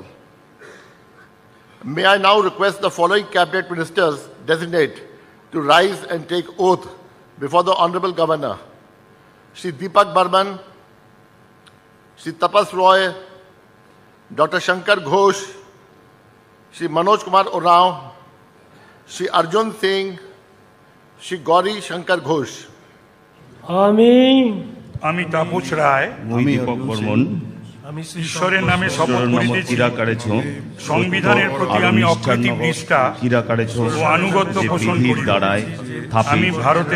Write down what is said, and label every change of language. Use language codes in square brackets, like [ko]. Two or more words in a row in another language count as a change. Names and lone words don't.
[en] May I now request the following Cabinet Ministers designate to rise and take oath before the Honorable Governor: Shri Deepak Barman, Shri Tapas Roy, Dr. Shankar Ghosh, Shri Manoj Kumar Oraon, Shri Arjun Singh, Shri Gauri Shankar Ghosh. [bn] আমি তাপস রায় দীপক বর্মন ঈশ্বরের নামে শপথ করিতেছি সংবিধানের প্রতি আমি অকৃত্রিম নিষ্ঠা ও আনুগত্য পোষণ করিব। আমি ভারতের